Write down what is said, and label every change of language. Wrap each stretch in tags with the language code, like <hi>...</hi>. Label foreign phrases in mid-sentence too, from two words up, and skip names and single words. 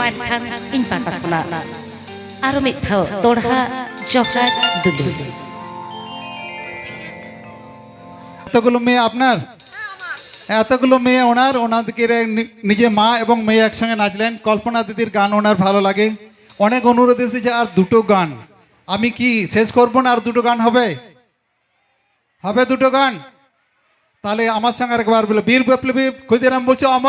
<sat>ᱠᱷᱟᱱ ᱤᱧ ᱯᱟᱦᱴᱟ ᱠᱷᱚᱱᱟᱜ ᱟᱨᱚ ᱢᱤᱫ ᱫᱷᱟᱣ ᱫᱚᱲᱦᱟ ᱡᱚᱦᱟᱨ ᱫᱩᱞᱩ</sat> <bn>এতগুলো মেয়ে আপনার এতগুলো মেয়ে ওনার ওনাদেরকে নিজে মা এবং মেয়ে একসঙ্গে নাচলেন কল্পনা দিদির গান ওনার ভালো লাগে অনেক অনুরোধ এসেছে আর দুটো গান আমি কি শেষ করব না আর দুটো গান হবে হবে দুটো গান তাহলে আমার সঙ্গে আরেকবার বলে বীর বিপ্লবী ক্ষুদিরাম বলছে</bn>